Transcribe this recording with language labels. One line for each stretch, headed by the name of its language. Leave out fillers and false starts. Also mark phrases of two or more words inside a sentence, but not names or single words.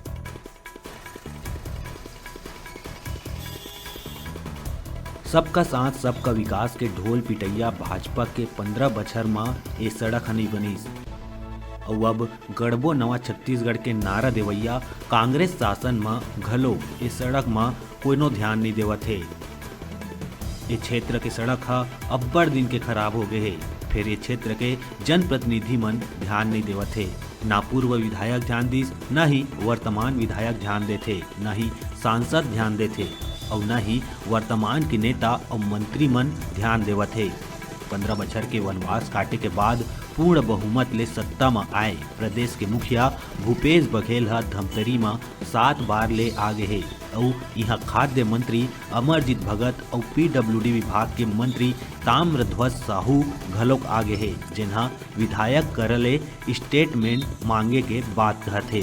Chhattisgarhi: सबका साथ सबका विकास के ढोल पिटैया भाजपा के 15 बछर में ये सड़क नहीं बनीस। और अब गढ़बो नवा छत्तीसगढ़ के नारा देवैया कांग्रेस शासन में घलो ये सड़क में कोनो ध्यान नहीं देवत है। ये क्षेत्र के सड़क हा अब्बड़ दिन के खराब हो गए है। फिर ये क्षेत्र के जनप्रतिनिधि मन ध्यान नहीं देवत है। ना पूर्व विधायक ध्यान दिस, न ही वर्तमान विधायक ध्यान देते, न ही सांसद ध्यान देते और न ही वर्तमान के नेता और मंत्री मन ध्यान देवत है। 15 बछर के वनवास काटे के बाद पूर्ण बहुमत ले सत्ता में आए प्रदेश के मुखिया भूपेश बघेल हा धमतरी में 7 बार ले आगे है और यहाँ खाद्य मंत्री अमरजीत भगत और PWD विभाग के मंत्री ताम्रध्वज साहू घलोक आगे है, जिन्हा विधायक करले स्टेटमेंट मांगे के बात कहते।